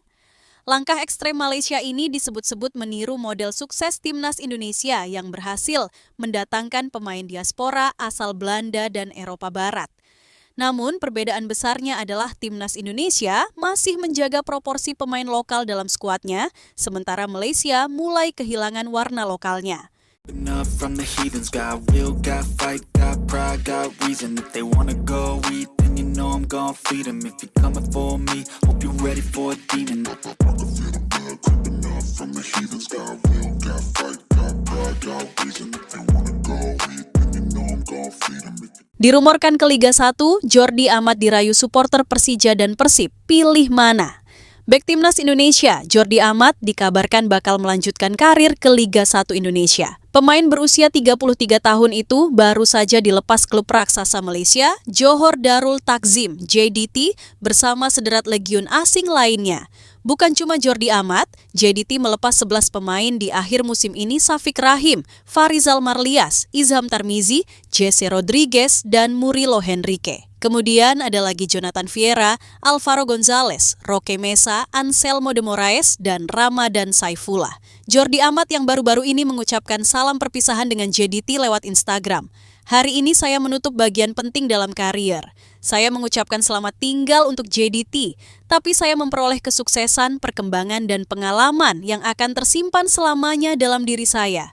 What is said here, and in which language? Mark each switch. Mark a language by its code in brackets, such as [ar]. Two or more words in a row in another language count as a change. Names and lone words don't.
[id] Langkah ekstrem Malaysia ini disebut-sebut meniru model sukses Timnas Indonesia yang berhasil mendatangkan pemain diaspora asal Belanda dan Eropa Barat. Namun, perbedaan besarnya adalah Timnas Indonesia masih menjaga proporsi pemain lokal dalam skuadnya, sementara Malaysia mulai kehilangan warna lokalnya. [en] up from the heathens, got will, got fight, got pride, got reason. If they wanna go eat, then you know I'm gon' feed them. If you're coming for me, hope you're ready for a demon. I can feel the blood creeping up from the heathens, got will, got fight, got pride, got reason. If they wanna go eat, then you know I'm gon' feed them. [id] Dirumorkan ke Liga 1, Jordi Amat dirayu supporter Persija dan Persib. Pilih mana? Bek Timnas Indonesia, Jordi Amat dikabarkan bakal melanjutkan karir ke Liga 1 Indonesia. Pemain berusia 33 tahun itu baru saja dilepas klub raksasa Malaysia, Johor Darul Takzim (JDT) bersama sederat legiun asing lainnya. Bukan cuma Jordi Amat, JDT melepas 11 pemain di akhir musim ini: Syafiq Rahim, Farizal Marlias, Izham Tarmizi, Jesse Rodriguez, dan Murilo Henrique. Kemudian ada lagi Jonathan Vieira, Alvaro Gonzalez, Roque Mesa, Anselmo de Moraes, dan Ramadan Saifullah. Jordi Amat yang baru-baru ini mengucapkan salam perpisahan dengan JDT lewat Instagram. Hari ini saya menutup bagian penting dalam karier. Saya mengucapkan selamat tinggal untuk JDT, tapi saya memperoleh kesuksesan, perkembangan, dan pengalaman yang akan tersimpan selamanya dalam diri saya.